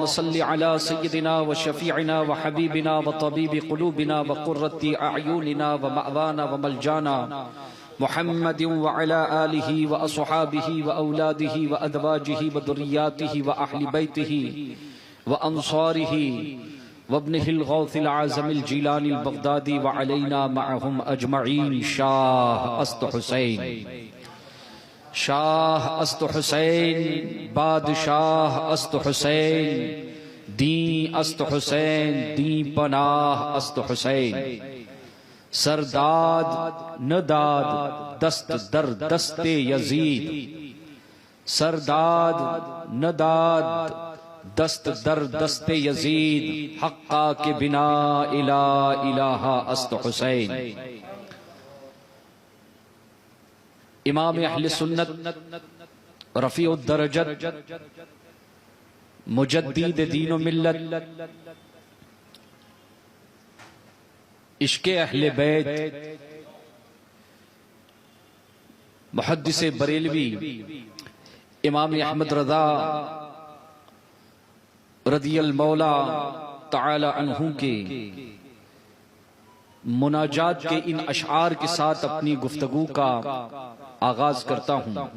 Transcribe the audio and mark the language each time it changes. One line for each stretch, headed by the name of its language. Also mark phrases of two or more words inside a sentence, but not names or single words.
Arabic: صل على سيدنا وشفيعنا وحبيبنا وطبيب قلوبنا وقرة أعيننا ومأوانا وملجانا محمد وعلى آله وأصحابه وأولاده وأزواجه وذرياته وأهل بيته وأنصاره وابنه الغوث العظم الجيلاني البغدادي وعلينا معهم أجمعين
Persian: شاه است حسين شاہ است حسین بادشاہ است حسین دین است حسین دین پناہ است حسین سرداد نداد دست در دست یزید سرداد نداد دست در دست یزید حقا کے بنا الہ است حسین
Urdu: امام اہل سنت رفیع الدرجت مجدد دین و ملت عشق اہل بیت محدث بریلوی امام احمد رضا رضی المولا تعالی عنہ کے مناجات کے ان اشعار کے ساتھ اپنی گفتگو کا آغاز کرتا ہوں۔